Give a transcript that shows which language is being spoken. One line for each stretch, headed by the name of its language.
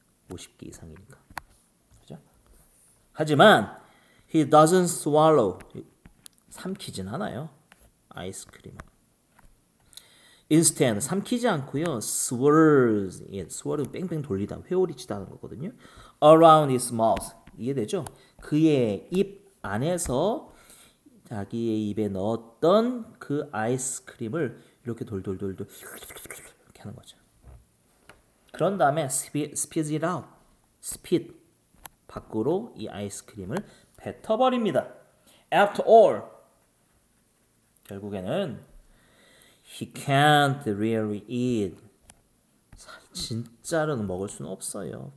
Korean: 50개 이상이니까. 그죠? 하지만
English: he doesn't swallow
Korean: 삼키진 않아요. 아이스크림은. Instead 삼키지 않고요. swirls swirl은 뺑뺑 돌리다, 회오리치다 하는 거거든요.
English: Around his mouth
Korean: 이해되죠? 그의 입 안에서 자기의 입에 넣었던 그 아이스크림을 이렇게 돌돌돌돌 이렇게 하는 거죠. 그런 다음에
English: spit it out,
Korean: spit 밖으로 이 아이스크림을 뱉어버립니다.
English: After all
Korean: 결국에는
English: he can't really eat.
Korean: 진짜로는 먹을 수는 없어요.